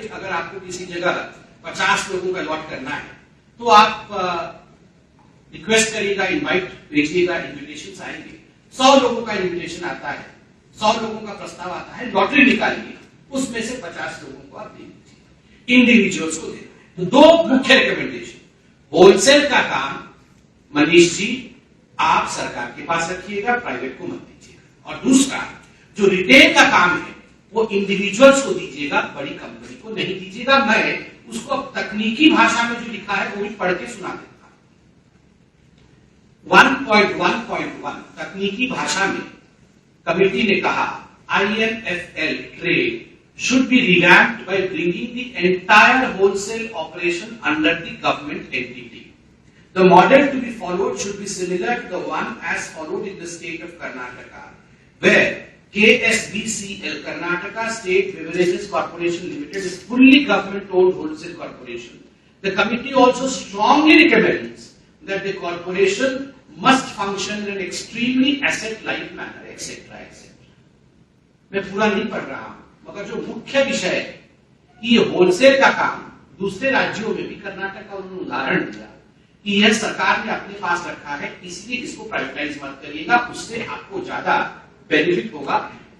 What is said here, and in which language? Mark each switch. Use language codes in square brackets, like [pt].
[hi] अगर आपको किसी जगह 50 लोगों का लॉट करना है तो आप रिक्वेस्ट करिएगा, इनवाइट भेजिएगा, इन्विटेशन आएंगे, 100 लोगों का इन्विटेशन आता है, 100 लोगों का प्रस्ताव आता है, लॉटरी निकालिएगा, उसमें से 50 लोगों को आप दे दीजिए, इंडिविजुअल्स को देना है। तो दो मुख्य रिकमेंडेशन, होलसेल का काम मनीष जी आप सरकार के पास रखिएगा, प्राइवेट को मत दीजिएगा। और दूसरा जो रिटेल का काम है वो इंडिविजुअल्स को दीजिएगा, बड़ी कंपनी को नहीं दीजिएगा। मैं उसको अब तकनीकी भाषा में जो लिखा है वो भी पढ़ के सुना देता हूं। [en] 1.1.1 [hi] तकनीकी भाषा में कमेटी ने कहा, [en] INFL trade should be revamped by bringing the entire wholesale operation under the government entity. The model to be followed should be similar to the one as followed in the state of Karnataka, where KSBCL, Karnataka State Beverages Corporation Limited, is fully government-owned wholesale corporation. The committee also strongly recommends that the corporation must function in an extremely asset-light manner, etc., etc. [hi] मैं पूरा नहीं पढ़ रहा हूं, मगर जो मुख्य विषय है कि ये होलसेल का काम दूसरे राज्यों में भी, कर्नाटक का उन्होंने उदाहरण दिया कि यह सरकार ने अपने पास रखा है, इसलिए इसको प्राइवेटाइज मत करिएगा, उससे आपको ज्यादा बेनिफिट होगा।